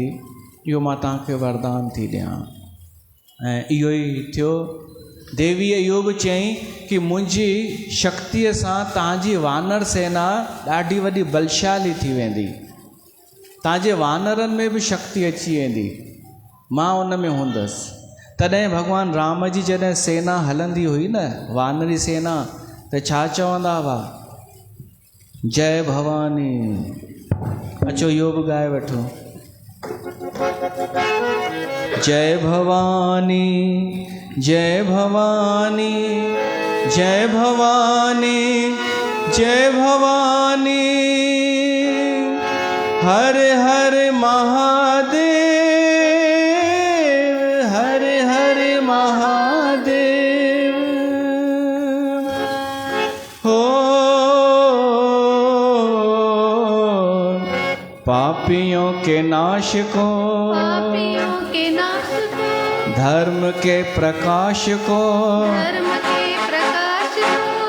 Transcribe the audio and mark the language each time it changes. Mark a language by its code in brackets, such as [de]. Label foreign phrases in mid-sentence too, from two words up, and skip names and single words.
[sd] इहो मां तव्हांखे वरदान थी ॾियां। ऐं इहो ई थियो। देवीअ इहो बि चयईं कि मुंहिंजी शक्तिअ सां तव्हांजी वानर सेना ॾाढी वॾी बलशाली थी वेंदी, तव्हांजे वानरनि में बि शक्ति अची वेंदी, मां उन में हूंदसि। तॾहिं भगवान राम जी जॾहिं सेना हलंदी हुई न, वानरी सेना, त छा चवंदा हुआ, जय भवानी। अचो इहो बि ॻाए वठो, जय भवानी जय भवानी जय भवानी जय भवानी, हर हर महादेव, हर हर महादेव। [hi] हो पापियों के नाश को, पापियों के नाश को, धर्म के प्रकाश को, धर्म के प्रकाश को,